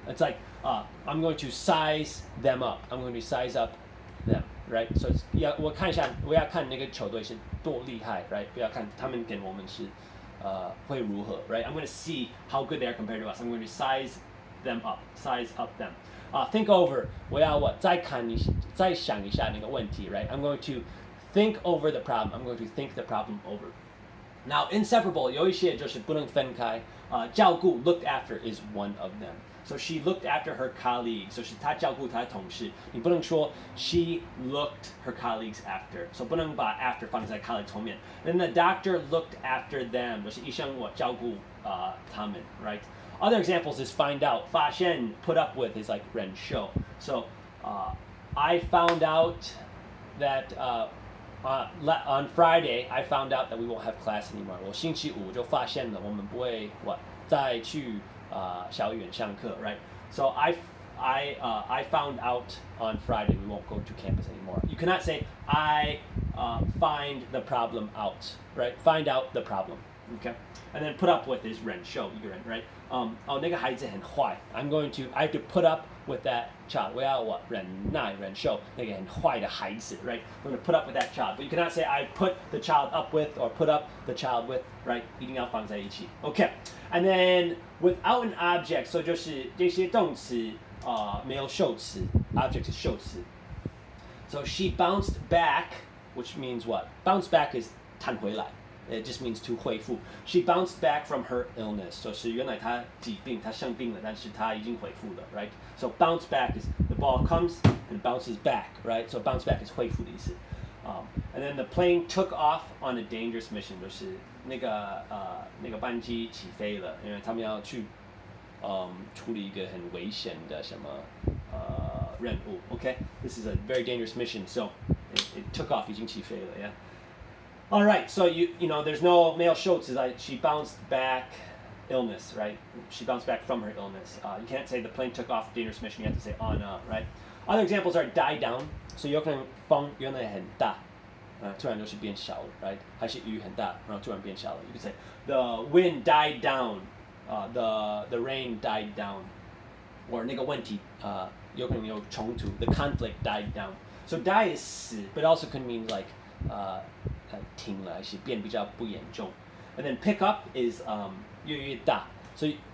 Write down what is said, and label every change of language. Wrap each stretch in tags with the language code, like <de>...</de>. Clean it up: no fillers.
<en>It's like I'm going to size them up. I'm going to size up them, right?</en> <zh>So 我看一下，我要看那个球队是多厉害 right? 不要看他们跟我们是会如何 right?</zh> <en>I'm going to see how good they are compared to us. I'm going to size them up, size up them. Think over.</en> <zh>我要再想一下那个问题 right?</zh> <en>I'm going to think over the problem. I'm going to think the problem over. Now, inseparable</en> <zh>有一些就是不能分开。</zh> <en>照顾 looked after is one of them. So she looked after her colleagues.</en> <zh>So 是她照顾她的同事。你不能说</zh> <en>she looked her colleagues after.</en> <zh>So 不能把 after 放在 colleagues 后面。</zh> <en>Then the doctor looked after them.</en> <zh>就是医生照顾他们 right?</zh> <en>Other examples is find out. 发现 put up with is like 忍受. So I found out that on Friday, I found out that we won't have class anymore.</en> <zh>我星期五就发现了，我们不会再去校园上课 right?</zh> <en>So I found out on Friday we won't go to campus anymore. You cannot say I find the problem out, right? Find out the problem, okay? And then put up with is</en> <zh>忍受一个人</zh> <en>right?</en> <zh>那个孩子很坏</zh> <en>I have to put up with that child.</en> <zh>我要忍耐忍受那个很坏的孩子 right?</zh> <en>I'm going to put up with that child. But you cannot say I put the child up with or put up the child with, right?</en> <zh>一定要放在一起 Okay.</zh> <en>And then without an object, so</en> <zh>就是这些动词没有受词</zh> <en>object</en> <zh>是受词</zh> <en>So she bounced back, which means what? Bounce back is 弹回来 It just means to 恢复 She bounced back from her illness.</en> <zh>So 是原来她疾病她生病了但是她已经恢复了 right?</zh> <en>So bounce back is the ball comes and bounces back, right? So bounce back is</en> <zh>恢复的意思</zh> <en>And then the plane took off on a dangerous mission.</en> <zh>就是那个班机起飞了因为他们要去处理一个很危险的什么任务 Okay?</zh> <en>This is a very dangerous mission. So it took off</en> <zh>已经起飞了</zh> <en>yeah? All right, so you know there's no male shows like she bounced back illness, right? She bounced back from her illness. You can't say the plane took off dangerous mission. You have to say on up, right? Other examples are die down.</en> <zh>So 有可能风原来很大，突然就是变小了 right? 还是雨很大，然后突然变小了</zh> <en>You could say the wind died down, the rain died down, or</en> <zh>那个问题有可能有冲突</zh> <en>the conflict died down. So die is 死 but also can mean like</en> <zh>停了还是变比较不严重</zh> <en>And then pick up is 越大 So</en>